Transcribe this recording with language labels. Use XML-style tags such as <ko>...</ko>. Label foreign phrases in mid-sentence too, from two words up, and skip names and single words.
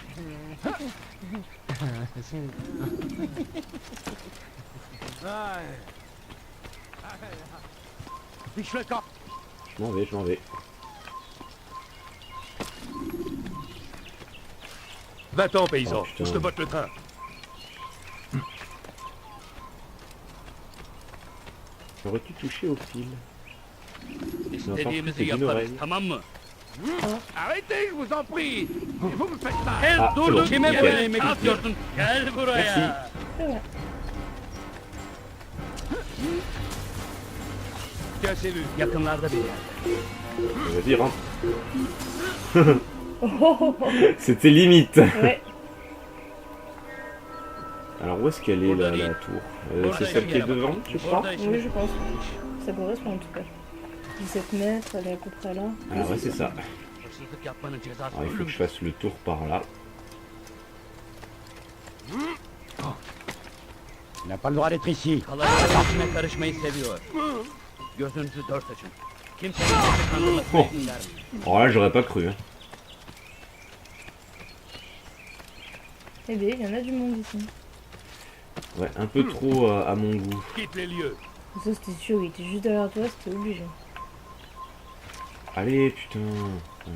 <fr>Je m'en vais. Va-t'en, paysan. Oh, putain. Je te botte le train. Aurais-tu touché au fil?</fr> <tr>İstediğimizi yaparız, tamam mı?</tr> <fr>Arrêtez, je vous en prie. Vous me faites mal.</fr> <tr>Gel</tr> <fr>Ah,</fr> <tr>dur,</tr> <fr>c'est bon.</fr> <tr>kime</tr> <fr>Nickel.</fr> <tr>böyle yemek istiyorsun? Gel buraya. Evet.</tr> <fr>Tiens, c'est vu.</fr> <tr>Yakınlarda bir yerde.</tr> <fr>Vas-y, rentre. C'était limite. Ouais. Alors où est-ce qu'elle est la tour? C'est celle qui est devant, tu crois? Oui, je pense. Ça correspond en tout cas. 17 mètres, elle est à peu près là. Ah ouais, c'est ça.</fr> <tr>Hırsızlık yapmanın cezası</tr> <fr>Alors, il faut que</fr> <tr>ölüm.</tr> <fr>je fasse le tour par là. Il n'a pas le droit d'être ici.</fr> <tr>Kalanların içine karışmayı seviyor. Gözünüzü dört açın. Kimsenin sizi kandırmasına</tr> <fr>Oh.</fr> <tr>izin vermeyin.</tr> <fr>Alors là, j'aurais pas cru. Hein. Eh bien, il y en a du monde ici. Ouais, un peu trop à mon goût. Quitte les lieux. Ça, c'était sûr, il était juste derrière toi, c'était obligé. Allez, putain. Ouais.</fr>